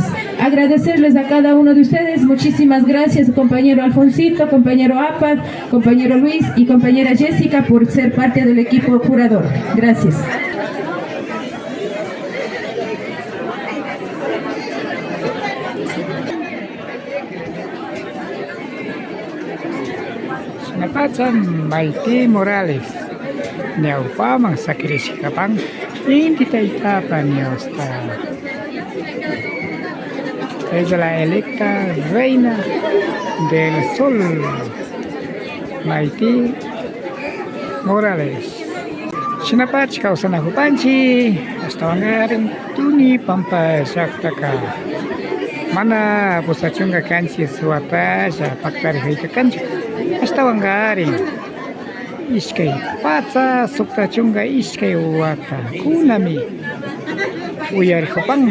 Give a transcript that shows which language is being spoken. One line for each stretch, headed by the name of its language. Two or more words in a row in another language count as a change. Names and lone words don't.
Spanish: Agradecerles a cada uno de ustedes, muchísimas gracias compañero Alfonsito, compañero Apad, compañero Luis y compañera Jessica por ser parte del equipo jurador. Gracias.
Quechua: Napatan Maite Morales, Neupamang Sakirishikapang, Inditaitapan Yosta.
Spanish: Es la electa reina del sol, Maite Morales.
Quechua: Sinapach kausana hupanchi, hasta wangarin tuni pampa saktaka. Mana pusachunga kanchi suata, paktari hika kanchi. Hasta wangarin iskay pacha sukta chunga iskay wata kunami uyar hupang